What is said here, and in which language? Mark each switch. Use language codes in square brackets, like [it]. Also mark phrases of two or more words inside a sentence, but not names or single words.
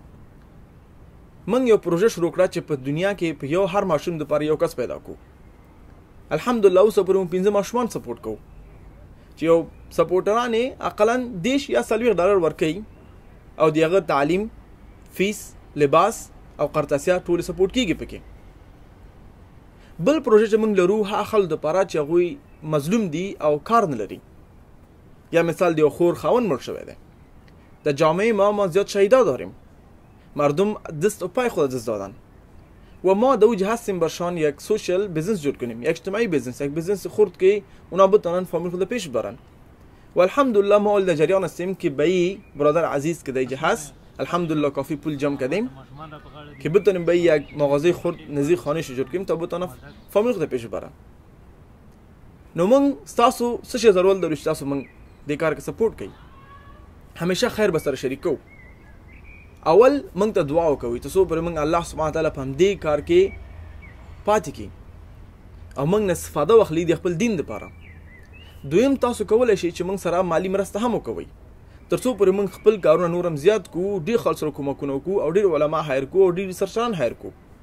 [ps] موږ یو پروژه شروع کړه چې په دنیا کې په یو هر ماشوم دپاره یو کس پیدا کړو الحمدلله اوس پورې موږ 15 ماشومان سپورټ کوو چې یو سپورټران یې اقلا 10 یا 40 ډالر ورکوي او د هغه تعلیم فیس لباس او قرطاسیه ټول سپورټ کیږي پکې بل پروژه چې موږ لرو هغه خلکو دپاره چې هغوی مظلوم دي او کار نه لري یا مثال د یو خور خاوند مړ [fa] شوی دی در جامعه ما زیاد شهیدا داریم مردم دست و پای خود دست دادن و ما در اوج هستیم برشان یک سوشل بیزنس جور کنیم یک اجتماعی بیزنس یک بیزنس خرد که اونا بتونن فامیل خود پیش برن و الحمدلله ما اول در جریان هستیم که به برادر عزیز که در هست الحمدلله کافی پول جمع کردیم که بتونیم به یک مغازه خرد نزدیک خانه جور کنیم تا بتونن فامیل خود پیش برن [ps] نو من تاسو څه شی ضرورت لرو چې تاسو من دې کار کې سپورټ کوي همیشه خیر به سره شریک کوو اول موږ ته دعا وکوئ تر څو پورې موږ الله سبحانه تعالی په همدې کار کې پاتې کړي او موږ نه استفاده واخلي د خپل دین دپاره دویم تاسو کولی شئ چې موږ سره مالي مرسته هم وکوئ تر څو پورې موږ خپل کارونه نور هم زیات کړو ډېر خلک سره کومکونه وکړو او ډېر علما هایر کړو او ډېر ریسرچران هایر کړو